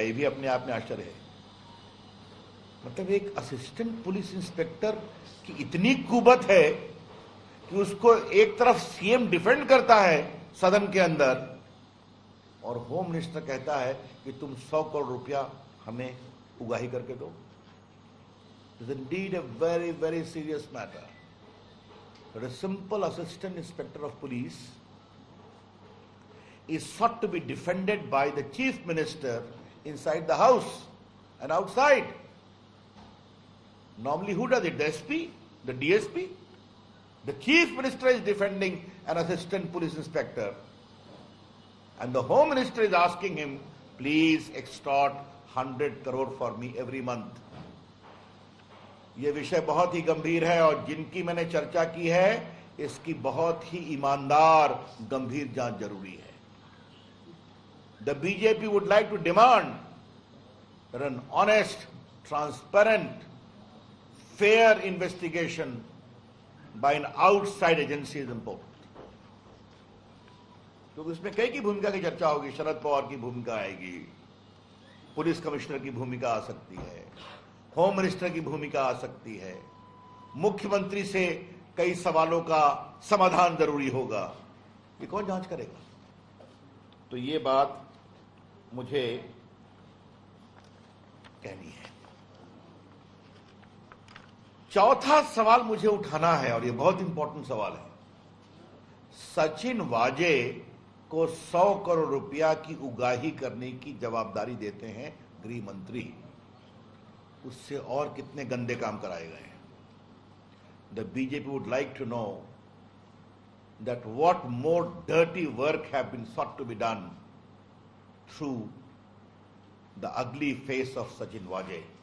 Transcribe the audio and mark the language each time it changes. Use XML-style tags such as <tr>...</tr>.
<hi>ये भी अपने आप में आश्चर्य है। मतलब एक असिस्टेंट पुलिस इंस्पेक्टर की इतनी कुबत है कि उसको एक तरफ सीएम डिफेंड करता है सदन के अंदर और होम मिनिस्टर कहता है कि तुम 100 करोड़ रुपया हमें उगाही करके दो।</hi> <en>It is indeed a very very serious matter. A simple assistant inspector of police is sought to be defended by the chief minister inside the house and outside. Normally who does it? The SP? The DSP? The chief minister is defending an assistant police inspector and the home minister is asking him, please extort 100 crore for me every month.</en> <hi>यह विषय बहुत ही गंभीर है और जिनकी मैंने चर्चा की है इसकी बहुत ही ईमानदार गंभीर जांच जरूरी है।</hi> <en>The BJP would like to demand that an honest, transparent, fair investigation by an outside agency is important.</en> <hi>तो इसमें कई की भूमिका की चर्चा होगी। शरद पवार की भूमिका आएगी, पुलिस कमिश्नर की भूमिका आ सकती है, होम मिनिस्टर की भूमिका आ सकती है, मुख्यमंत्री से कई सवालों का समाधान जरूरी होगा। ये कौन जांच करेगा? तो ये बात मुझे कहनी है। चौथा सवाल मुझे उठाना है और ये बहुत इंपॉर्टेंट सवाल है। सचिन वाजे को 100 करोड़ रुपया की उगाही करने की जवाबदारी देते हैं गृह मंत्री। उससे और कितने गंदे काम कराए गए हैं?</hi> <en>The BJP would like to know that what more dirty work have been sought to be done through the ugly face of Sachin Waje.</en>